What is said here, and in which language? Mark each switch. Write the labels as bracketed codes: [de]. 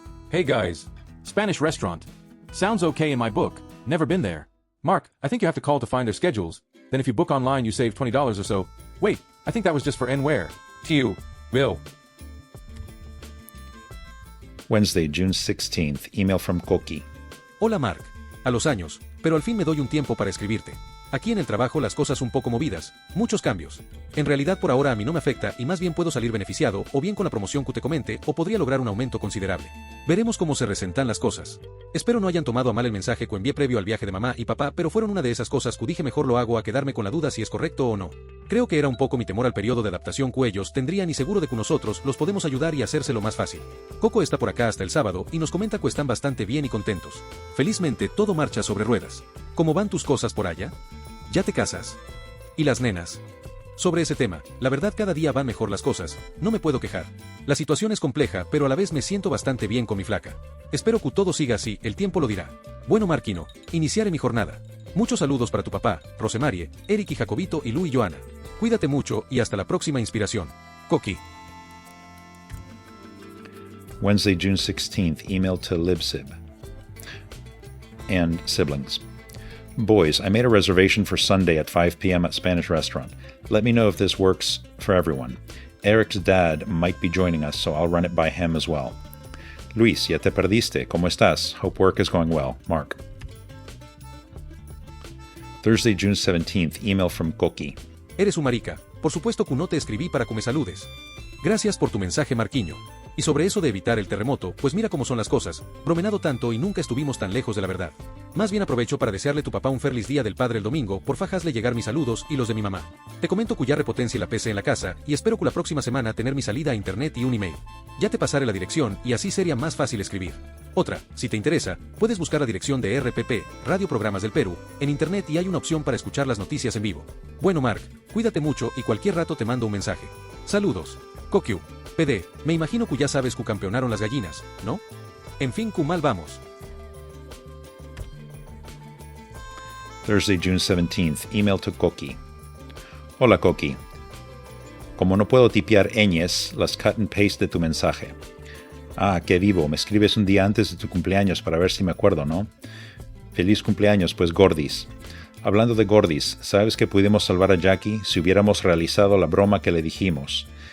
[en] Hey guys, Spanish restaurant. Sounds okay in my book. Never been there. Mark, I think you have to call to find their schedules. Then if you book online, you save $20 or so. Wait, I think that was just for N-Ware. To you, Bill. Wednesday, June 16th, email from Koki. [es] Hola Mark, a los años, pero al fin me doy un tiempo para escribirte. Aquí en el trabajo las cosas un poco movidas, muchos cambios. En realidad por ahora a mí no me afecta y más bien puedo salir beneficiado o bien con la promoción que te comente o podría lograr un aumento considerable. Veremos cómo se resentan las cosas. Espero no hayan tomado a mal el mensaje que envié previo al viaje de mamá y papá, pero fueron una de esas cosas que dije mejor lo hago a quedarme con la duda si es correcto o no. Creo que era un poco mi temor al periodo de adaptación que ellos tendrían y seguro de que nosotros los podemos ayudar y hacérselo más fácil. Coco está por acá hasta el sábado y nos comenta que están bastante bien y contentos. Felizmente todo marcha sobre ruedas. ¿Cómo van tus cosas por allá? ¿Ya te casas? ¿Y las nenas? Sobre ese tema, la verdad cada día van mejor las cosas, no me puedo quejar. La situación es compleja, pero a la vez me siento bastante bien con mi flaca. Espero que todo siga así, el tiempo lo dirá. Bueno Marquino, iniciaré mi jornada. Muchos saludos para tu papá, Rosemarie, Eric y Jacobito y Lu y Joana. Cuídate mucho y hasta la próxima inspiración. Coqui. [en] Wednesday, June 16th, email to Libsib and siblings. Boys, I made a reservation for Sunday at 5 p.m. at Spanish restaurant. Let me know if this works for everyone. Eric's dad might be joining us, so I'll run it by him as well. Luis, [es] ya te perdiste. ¿Cómo estás? [en] Hope work is going well. Mark. Thursday, June 17th, email from Koki. [es] Eres un marica. Por supuesto que no te escribí para que me saludes. Gracias por tu mensaje, Marquiño. Y sobre eso de evitar el terremoto, pues mira cómo son las cosas. Bromenado tanto y nunca estuvimos tan lejos de la verdad. Más bien aprovecho para desearle a tu papá un feliz día del padre el domingo, porfa hazle llegar mis saludos y los de mi mamá. Te comento que ya repotencié la PC en la casa y espero que la próxima semana tener mi salida a internet y un email. Ya te pasaré la dirección y así sería más fácil escribir. Otra, si te interesa, puedes buscar la dirección de RPP, Radio Programas del Perú, en internet y hay una opción para escuchar las noticias en vivo. Bueno Mark, cuídate mucho y cualquier rato te mando un mensaje. Saludos. Kokyu. PD, me imagino que ya sabes que campeonaron las gallinas, ¿no? En fin, que mal vamos. [en] Thursday, June 17th, email to Koki. [es] Hola Koki. Como no puedo tipear ñes, las [en] cut and paste [es] de tu mensaje. Ah, qué vivo, me escribes un día antes de tu cumpleaños para ver si me acuerdo, ¿no? Feliz cumpleaños, pues Gordis. Hablando de Gordis, ¿sabes que pudimos salvar a Jackie si hubiéramos realizado la broma que le dijimos?